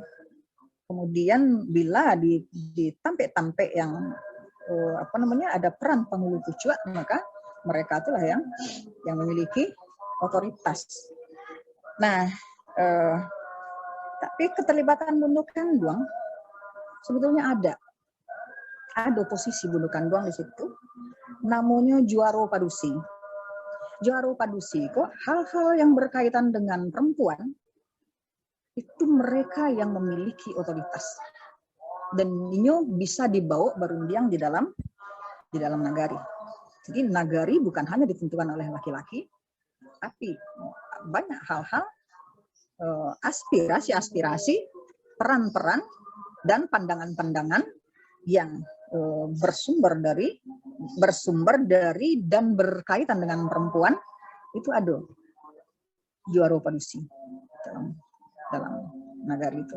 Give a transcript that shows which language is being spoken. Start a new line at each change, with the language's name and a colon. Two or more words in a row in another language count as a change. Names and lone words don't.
Indonesian: Kemudian bila ditampe-tampe yang ada peran pangulu kucuat, maka mereka itulah yang memiliki otoritas. Nah, tapi keterlibatan Bundu Kanduang sebetulnya ada posisi Bundu Kanduang di situ. Namanya Juaro Padusi. Juaro Padusi kok hal-hal yang berkaitan dengan perempuan itu mereka yang memiliki otoritas. Dan ini bisa dibawa berundiang di dalam nagari. Jadi nagari bukan hanya ditentukan oleh laki-laki, tapi banyak hal-hal aspirasi-aspirasi, peran-peran dan pandangan-pandangan yang bersumber dari dan berkaitan dengan perempuan itu ada Juaro Padusi dalam nagari itu.